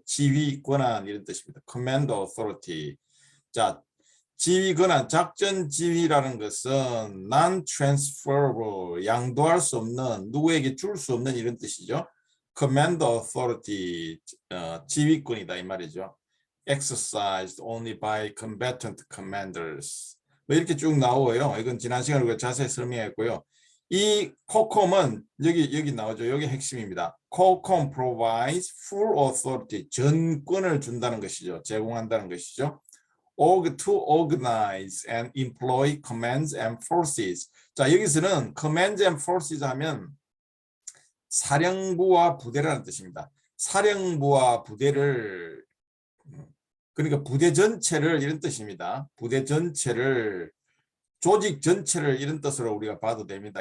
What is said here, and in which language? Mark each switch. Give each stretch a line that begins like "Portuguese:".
Korean: 지휘 권한 이런 뜻입니다.
English: command authority.
Korean: 자, 지휘 권한, 작전 지휘라는 것은 non-transferable, 양도할 수 없는, 누구에게 줄 수 없는 이런 뜻이죠.
English: command authority,
Korean: 지휘권이다 이 말이죠.
English: exercised only by combatant commanders.
Korean: 뭐 이렇게 쭉 나오고요. 이건 지난 시간에 우리가 자세히 설명했고요. 이 코콤은 여기 나오죠. 여기 핵심입니다. 코콤
English: provides full authority,
Korean: 전권을 준다는 것이죠. 제공한다는 것이죠.
English: to organize and employ commands and forces.
Korean: 자, 여기서는
English: commands and forces
Korean: 하면 사령부와 부대라는 뜻입니다. 사령부와 부대를, 그러니까 부대 전체를 이런 뜻입니다. 부대 전체를, 조직 전체를 이런 뜻으로 우리가 봐도 됩니다.